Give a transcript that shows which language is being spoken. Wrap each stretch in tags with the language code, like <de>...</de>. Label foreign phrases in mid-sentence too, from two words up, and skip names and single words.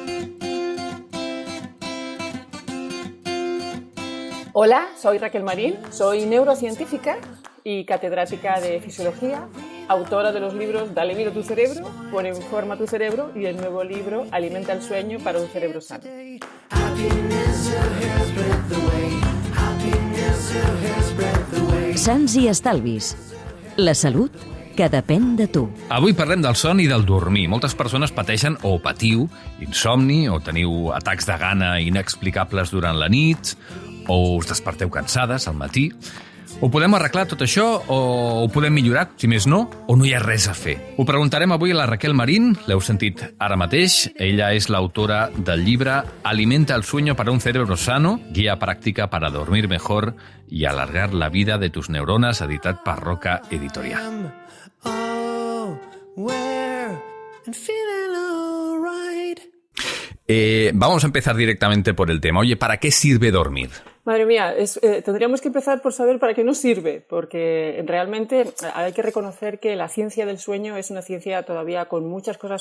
<es>Hola, soy Raquel Marín, soy neurocientífica y catedrática de fisiología, autora de los libros Dale vida a tu cerebro, Pon en forma tu cerebro y el nuevo libro Alimenta el sueño para un cerebro sano.</es> <ca>Sants i estalvis. La salut que depèn de tu. Avui parlem del son i del dormir. Moltes persones pateixen o patiu insomni o teniu atacs de gana inexplicables durant la nit o us desperteu cansades al matí. Ho podem arreglar tot això o ho podem millorar, si més no, o no hi ha res a fer? Ho preguntarem avui a la Raquel Marín, l'heu sentit ara mateix. Ella és l'autora del llibre Alimenta el sueño para un cerebro sano, guia pràctica para dormir mejor y alargar la vida de tus neuronas, editat per Roca Editorial.</ca> <es>Vamos a empezar directamente por el tema. Oye, ¿para qué sirve dormir? Madre mía, tendríamos que empezar por saber para qué nos sirve, porque realmente hay que reconocer que la ciencia del sueño es una ciencia todavía con muchas cosas</es>